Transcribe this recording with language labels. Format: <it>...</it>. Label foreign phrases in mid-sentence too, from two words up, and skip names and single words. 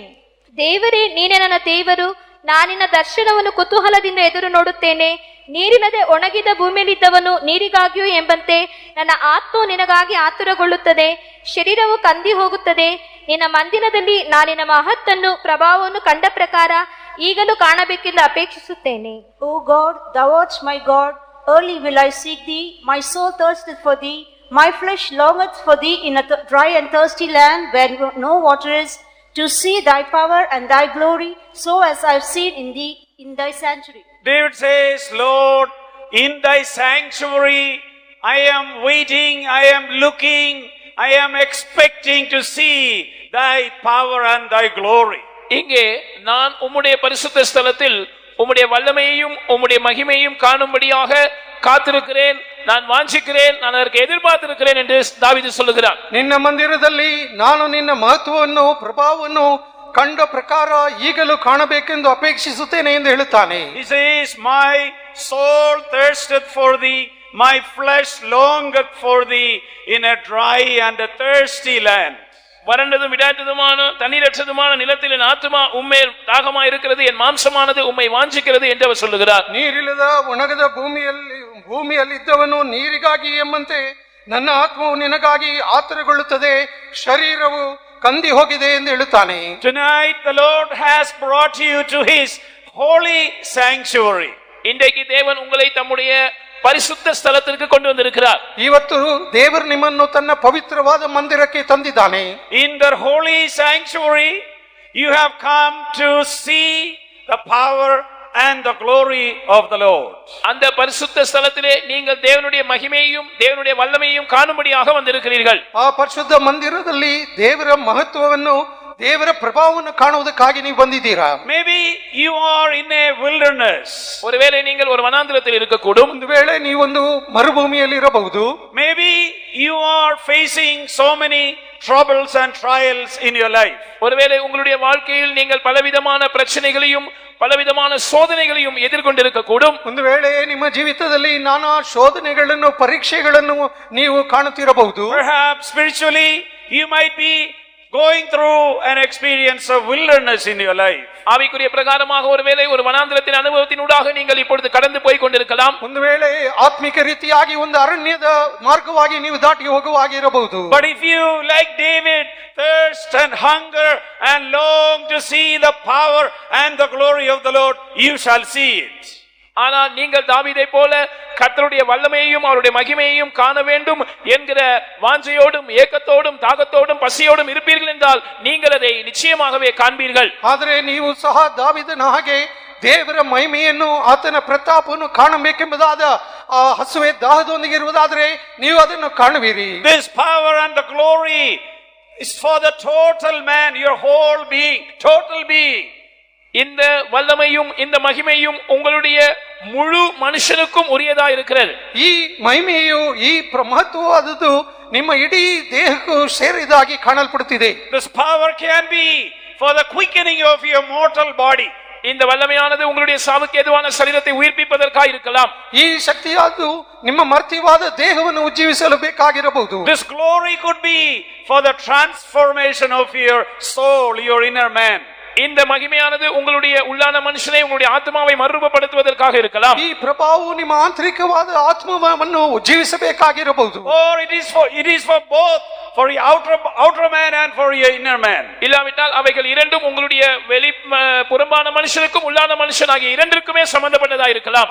<kn>ದೇವರೇ, ನೀನೇ ನನ್ನ ದೇವರು, ನಾನಿನ್ನ ದರ್ಶನವನ್ನು ಕುತೂಹಲದಿಂದ ಎದುರು ನೋಡುತ್ತೇನೆ. ನೀರಿನದೆ ಒಣಗಿದ ಭೂಮಿಯಲ್ಲಿದ್ದವನು ನೀರಿಗಾಗಿಯೂ ಎಂಬಂತೆ ನನ್ನ ಆತ್ಮವು ನಿನಗಾಗಿ ಆತುರಗೊಳ್ಳುತ್ತದೆ, ಶರೀರವು ಕಂದಿ ಹೋಗುತ್ತದೆ. ನಿನ್ನ ಮಂದಿರದಲ್ಲಿ ನಾನಿನ ಮಹತ್ತನ್ನು ಪ್ರಭಾವವನ್ನು ಕಂಡ ಪ್ರಕಾರ ಈಗಲೂ ಕಾಣಬೇಕೆಂದು ಅಪೇಕ್ಷಿಸುತ್ತೇನೆ.</kn> <en>O God, thou art my God, early will I seek thee. My soul thirsteth for thee, my flesh longeth for thee in a dry and thirsty land where no water is, to see thy power and thy glory, so as I have seen in thee in thy sanctuary. David says, Lord, in thy sanctuary I am waiting, I am looking, I am expecting to see thy power and thy glory.</en> <ta>இங்கே நான் உம்முடைய பரிசுத்த ஸ்தலத்தில் உம்முடைய வல்லமையையும் உம்முடைய மகிமையும் காணும்படியாக காத்திருக்கிறேன், நான் வாஞ்சிக்கிறேன், நான் அதற்கு எதிர்பார்த்திருக்கிறேன் என்று தாவீது சொல்லுகிறார்.</ta> <kn>ನಿನ್ನ ಮಂದಿರದಲ್ಲಿ ನಾನು ನಿನ್ನ ಮಹತ್ವವನ್ನು ಪ್ರಭಾವವನ್ನು ಕಂಡ ಪ್ರಕಾರ ಈಗಲೂ ಕಾಣಬೇಕೆಂದು ಅಪೇಕ್ಷಿಸುತ್ತೇನೆ ಎಂದು ಹೇಳುತ್ತಾನೆ.</kn> <en>He says, my soul thirsteth for thee, my flesh longeth for thee in a dry and a thirsty land.</en> <ta>வறண்டதும் விடாய்த்ததுமான தண்ணீரற்றதுமான நிலத்தில் என் ஆத்துமா உம்மேல் தாகமா இருக்கிறது, என் மாம்சமானது உம்மை வாஞ்சிக்கிறது என்று அவர் சொல்லுகிறார்.</ta> <kn>ನೀರಿಲ್ಲದ ಒಣಗದ ಭೂಮಿಯಲ್ಲಿದ್ದವನು ನೀರಿಗಾಗಿ ಎಂಬಂತೆ ನನ್ನ ಆತ್ಮವು ನಿನಗಾಗಿ ಆತುರಗೊಳ್ಳುತ್ತದೆ, ಶರೀರವು ಕಂದಿ ಹೋಗಿದೆ ಎಂದು ಹೇಳುತ್ತಾನೆ.</kn> <en>Tonight the Lord has brought you to his holy sanctuary.</en> <ta>இன்றைக்கு தேவன் உங்களை தம்முடைய பரிசுத்த ஸ்தலத்திற்கு கொண்டு வந்திருக்கிறார்.</ta> <kn>ಇವತ್ತು ದೇವರು ನಿಮ್ಮನ್ನು ತನ್ನ ಪವಿತ್ರವಾದ ಮಂದಿರಕ್ಕೆ ತಂದಿದ್ದಾನೆ.</kn> <en>In the holy sanctuary you have come to see the power and the glory of the Lord.</en> <ta>அந்த பரிசுத்த ஸ்தலத்திலே நீங்கள் தேவனுடைய மகிமையையும் தேவனுடைய வல்லமையையும் காணும்படியாக வந்திருக்கிறீர்கள்.</ta> <kn>ಆ ಪರಿಶುದ್ಧ ಮಂದಿರದಲ್ಲಿ ದೇವರ ಮಹತ್ವವನ್ನು ದೇವರ ಪ್ರಭಾವವನ್ನು ಕಾಣುವುದಕ್ಕಾಗಿ ನೀವು ಬಂದಿದ್ದೀರಾ.</kn> <en>Maybe you are in a wilderness.</en> <ta>ஒருவேளை நீங்கள் ஒரு வனாந்திரத்தில் இருக்கக்கூடும்.</ta> <kn>ಒಂದು ವೇಳೆ ನೀವೊಂದು ಮರುಭೂಮಿಯಲ್ಲಿ ಇರಬಹುದು.</kn> <en>Maybe you are facing so many troubles and trials in your life.</en> <ta>ஒருவேளை உங்களுடைய வாழ்க்கையில் நீங்கள் பலவிதமான பிரச்சனைகளையும் பலவிதமான சோதனைகளையும் எதிர்கொண்டிருக்க கூடும்.</ta> <kn>ಒಂದು ವೇಳೆ ನಿಮ್ಮ ಜೀವಿತದಲ್ಲಿ ನಾನಾ ಶೋಧನೆಗಳನ್ನು ಪರೀಕ್ಷೆಗಳನ್ನು ನೀವು ಕಾಣುತ್ತಿರಬಹುದು.</kn> <en>Perhaps spiritually you might be going through an experience of wilderness in your life.</en> <ta>ஆவிக்குரிய பிரகாரமாக ஒருவேளை ஒரு வனாந்திரத்தின் அனுபவத்தினூடாக நீங்கள் இப்பொழுது கடந்து போய் கொண்டிருக்கலாம்.</ta> <kn>ಒಂದು ವೇಳೆ ಆತ್ಮಿಕ ರೀತಿಯಾಗಿ ಒಂದು ಅರಣ್ಯದ ಮಾರ್ಗವಾಗಿ ನೀವು ದಾಟಿ ಹೋಗುವಾಗಿರಬಹುದು.</kn> <en>But if you, like David, thirst and hunger and long to see the power and the glory of the Lord, you shall see it.</en> <ta>ஆனால் நீங்கள் தாவீதை போல கர்த்தருடைய வல்லமையையும் அவருடைய மகிமையையும் காண வேண்டும் என்கிற வாஞ்சையோடும் ஏக்கத்தோடும் தாகத்தோடும் பசியோடும் இருப்பீர்கள் என்றால் நீங்கள் அதை நிச்சயமாகவே காண்பீர்கள்.</ta> <kn>ಆದರೆ ನೀವು ಸಹ ದಾವೀದನ ಹಾಗೆ ದೇವರ ಮಹಿಮೆಯನ್ನು ಆತನ ಪ್ರತಾಪವನ್ನು ಕಾಣಬೇಕೆಂಬುದಾದ ಆ ಹಸುವೆ ದಾಹದೊಂದಿಗೆ ಇರುವುದಾದರೆ ನೀವು ಅದನ್ನು ಕಾಣುವಿರಿ.</kn> <en>This power and the glory is for the total man, your whole being, total being.</en> <ta>இந்த வல்லமையும் இந்த மகிமையும் உங்களுடைய முழு மனுஷனுக்கும் உரியதா இருக்கிறது.</ta> <kn>ಈ ಮಹಿಮೆಯು ಈ ಮಹತ್ವವಾದದ್ದು ನಿಮ್ಮ ಇಡೀ ದೇಹಕ್ಕೂ ಸೇರಿದಾಗಿ ಕಾಣಲ್ಪಡುತ್ತಿದೆ.</kn> <en>This power can be for the quickening of your mortal body.</en> <ta>இந்த வல்லமையானது உங்களுடைய சாவுக்கு ஏதுவான சரீரத்தை உயிர்ப்பிப்பதற்காக இருக்கலாம்.</ta> <kn>ಈ ಶಕ್ತಿಯಾದು ನಿಮ್ಮ ಮರ್ತ್ಯವಾದ ದೇಹವನ್ನು ಉಜ್ಜೀವಿಸಲು ಬೇಕಾಗಿರಬಹುದು.</kn> <en>This glory could be for the transformation of your soul, your inner man.</en> <ta>இந்த மகிமையானது உங்களுடைய உள்ளான மனுஷனை உங்களுடைய ஆத்மாவை மறுரூபப்படுத்துவதற்காக இருக்கலாம்.</ta> <kn>ಈ ಪ್ರಭಾವವು ನಿಮ್ಮ ಆಂತರಿಕವಾದ ಆತ್ಮವನ್ನು ಉಜ್ಜೀವಿಸಬೇಕಾಗಿರಬಹುದು.</kn> <en>Or it is for both, for your outer man and for your inner man.</en> <ta>இல்லாவிட்டால் அவைகள் இரண்டும் உங்களுடைய வெளி புறம்பான மனுஷனுக்கும் உள்ளான மனுஷனாகிய இரண்டிற்குமே சம்பந்தப்பட்டதா இருக்கலாம்.</ta>